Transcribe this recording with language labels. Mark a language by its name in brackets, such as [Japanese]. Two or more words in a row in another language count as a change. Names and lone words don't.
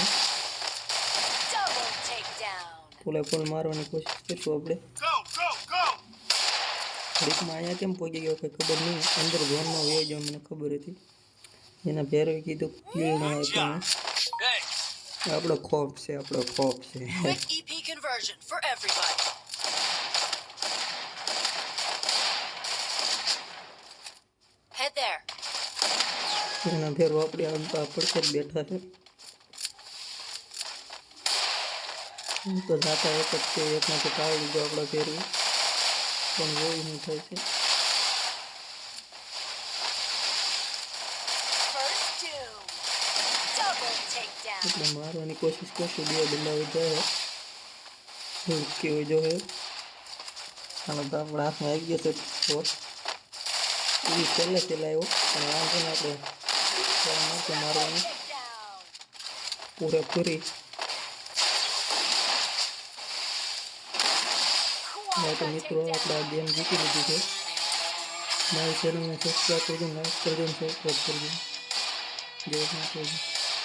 [English] Double takedown. [Gujarati] ફૂલ મારવાની કોશિશ કરીશું આપણે ઘડીકમાં અહીંયા કેમ પહોંચી ગયો કંઈ ખબર નહીં અંદર ઝોનમાં વયો ગયો મને ખબર હતી એના ભેરોએ કીધું કિલ ન આપ્યો Thanks. આપણો ખોફ છે [English] Quick EP conversion for everybody. Head there. [Gujarati] એના ભેરો આપણે આ પડખે જ બેઠા છે તો જાતા એક જ છે એકમાંથી પાડી દીધો આપણા ભેરવી પણ જોઈ શું થાય છે [English] First doom. Double takedown. [Gujarati] એટલે મારવાની કોશિશ કરશું બે બદલાવી જાય કેવું જો હે હાલો તો આપણા હાથમાં આવી ગયો છે ફોર્સ એ છેલ્લે આવ્યો પણ વાંધો ને આપણે મારવાની Takedown. પૂરેપૂરી તો મિત્રો આપણે આ ગેમ જીતી લીધી છે મારી ચેનલને સબસ્ક્રાઈબ કરજો લાઈક કરજો અને સબસ્ક્રાઈબ કરજો જય માતાજી